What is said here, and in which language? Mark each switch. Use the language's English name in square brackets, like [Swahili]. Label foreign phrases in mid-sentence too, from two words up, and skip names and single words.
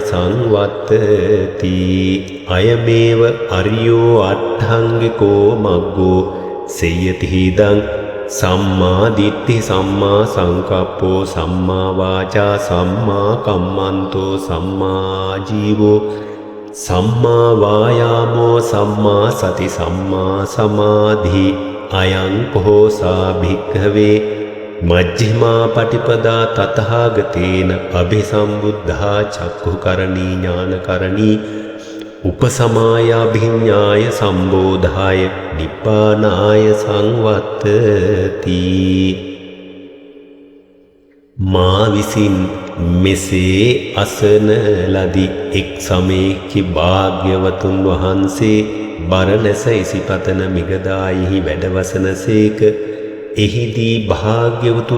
[Pali] සංවත්තති අයමේව අරියෝ අට්ඨංගිකෝ මග්ගෝ සේයති හිදං සම්මා දිට්ඨි සම්මා සංකප්පෝ සම්මා වාචා සම්මා කම්මන්තෝ සම්මා ජීවෝ සම්මා වායාමෝ සම්මා සති සම්මා සමාධි අයං කෝසා භික්ඛවේ මජ්ක්‍ධිමා පටිපදා තථාගතේන අභිසම්බුද්ධා චක්ඛුකරණී ඥානකරණී උපසමාය අභිඤ්ඤාය සම්බෝධාය නිබ්බානාය සංවත්තති [Sinhala] මා විසින් මෙසේ අසන ලදී එක් සමයේකි භාග්‍යවතුන් වහන්සේ බරණැස ඉසිපතන මිගදායෙහි වැඩවසනසේක එහිදී භාග්‍යවතුන්